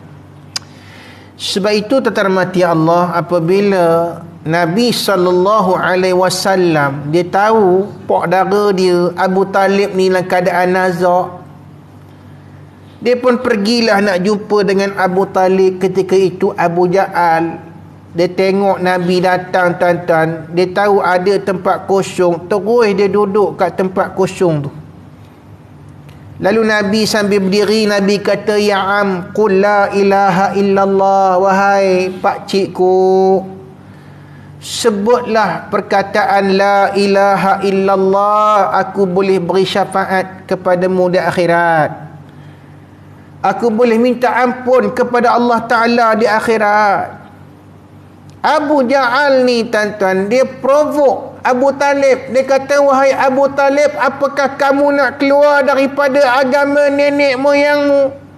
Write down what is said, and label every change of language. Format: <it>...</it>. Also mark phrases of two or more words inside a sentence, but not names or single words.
<ms>Sebab itu terhormati Allah, apabila Nabi SAW dia tahu pak dara dia Abu Talib ni dalam keadaan nazak, dia pun pergilah nak jumpa dengan Abu Talib. Ketika itu Abu Ja'al, dia tengok Nabi datang, tuan-tuan, dia tahu ada tempat kosong, terus dia duduk kat tempat kosong tu. Lalu Nabi sambil berdiri, Nabi kata,</ms> <ar>يا عم، قل لا إله إلا الله.</ar> <ms>Wahai pakcikku, sebutlah perkataan</ms> <ar>لا إله إلا الله.</ar> <ms>Aku boleh beri syafaat kepadamu di akhirat. Aku boleh minta ampun kepada Allah Ta'ala di akhirat. Abu Ja'al ni, tuan-tuan, dia provoke Abu Talib. Dia kata, wahai Abu Talib, apakah kamu nak keluar daripada agama nenek moyangmu?</ms>